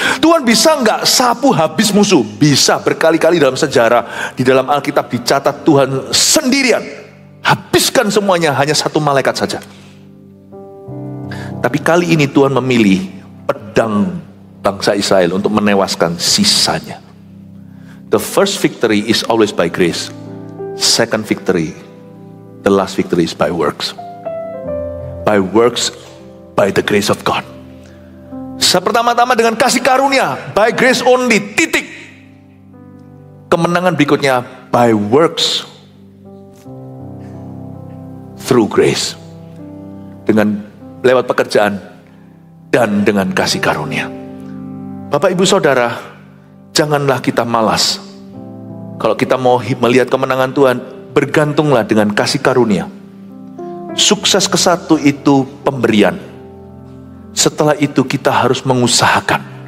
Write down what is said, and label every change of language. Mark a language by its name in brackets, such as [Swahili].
[Indonesian] Tuhan bisa nggak sapu habis musuh? Bisa. Berkali-kali dalam sejarah, di dalam Alkitab dicatat Tuhan sendirian habiskan semuanya, hanya satu malaikat saja. Tapi kali ini Tuhan memilih pedang bangsa Israel untuk menewaskan sisanya. [English] The first victory is always by grace. Second victory, the last victory is by works. By works, by the grace of God. [Indonesian] Pertama-tama dengan kasih karunia, [English] by grace only, [Indonesian] titik. Kemenangan berikutnya, [English] by works, through grace. [Indonesian] Dengan lewat pekerjaan dan dengan kasih karunia. Bapak Ibu Saudara, janganlah kita malas. Kalau kita mau melihat kemenangan Tuhan, bergantunglah dengan kasih karunia. Sukses ke-1 itu pemberian. Setelah itu kita harus mengusahakan.